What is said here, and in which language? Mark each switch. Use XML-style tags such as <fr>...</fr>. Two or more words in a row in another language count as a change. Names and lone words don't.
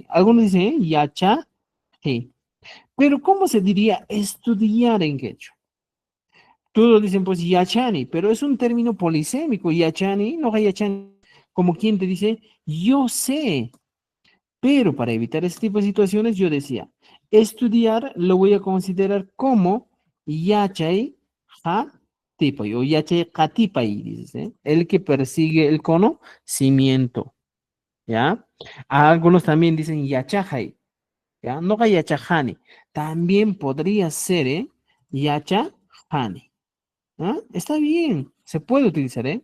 <es>Algunos dicen, yachaje, pero ¿cómo se diría estudiar en quechua? Todos dicen, pues, yachani, pero es un término polisémico. Yachani, no hay yachani. Como quien te dice, yo sé, pero para evitar este tipo de situaciones, yo decía, estudiar lo voy a considerar como</es> <qu>yachay ha tipay</qu> <es>o</es> <qu>yachay katipay,</qu> <es>dices, ¿eh? El que persigue el conocimiento, ¿ya? Algunos también dicen yachajay, ¿ya? No hay yachajani. También podría ser, ¿eh?</es> <qu>Yachajani. ¿Ah?</qu> <es>Está bien, se puede utilizar, ¿eh?</es>